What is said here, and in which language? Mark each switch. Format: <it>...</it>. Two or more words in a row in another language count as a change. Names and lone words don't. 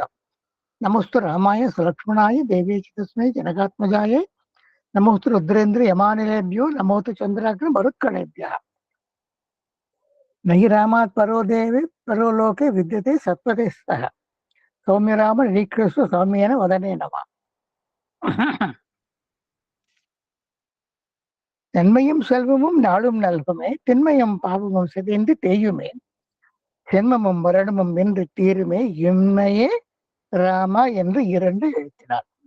<sa>नमोस्तु रामाय सुलक्ष्मणाय देवी च तस्मै जनकात्मजाय. नमोस्तु रुद्रेन्द्र यमानिलेभ्यो नमोस्तु चन्द्राग्नि मरुत्कणेभ्यः. नहि रामात् परो देवे परो लोके विद्यते सत्त्वते स्तः. सौम्य राम निरीक्षस्व सौम्येन वदने नमः.</sa> <ta>நன்மையும் செல்வமும் நாடும் நல்குமே, திண்மையும் பாவமும் சிதைந்து தேயுமே, சென்மமும் மரணமும் என்று தீருமே, இம்மையே ராமா என்று இரண்டு எழுத்தினார்.</ta>